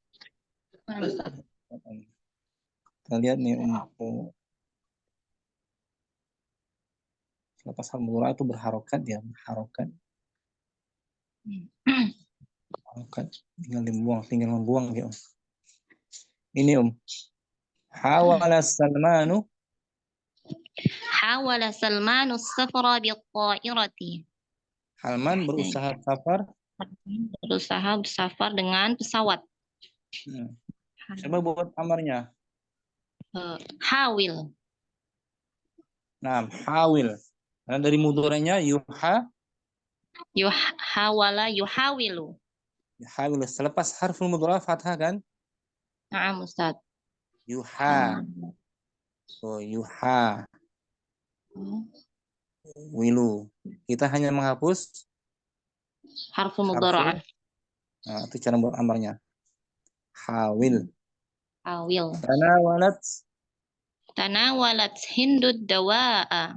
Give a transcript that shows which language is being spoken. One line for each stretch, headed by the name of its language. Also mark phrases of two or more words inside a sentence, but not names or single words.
Indonesian: Kita lihat nih selepas
Arabic: حرف المضارعة
Indonesian: itu berharokat ya, berharokat. Tinggal membuang ya. Ini
Arabic: حاول سلمان سافر بالطائرة.
Indonesian: Salman berusaha bersafar dengan pesawat. Coba buat amarnya. Hawil. Nah, hawil. Karena dari mudhari'nya
Arabic: حاول يحاول.
Indonesian: Yuhawilu. Selepas
Arabic: حرف المضارع'
Indonesian: fathah kan?
Arabic: نعم أستاذ.
Indonesian: Yuha. So, yuha. Wilu. Kita hanya menghapus
Arabic: حرف المضارعة.
Indonesian: Nah, itu cara buat amarnya. Hawil. Hawil.
Arabic: تناولت هند الدواء.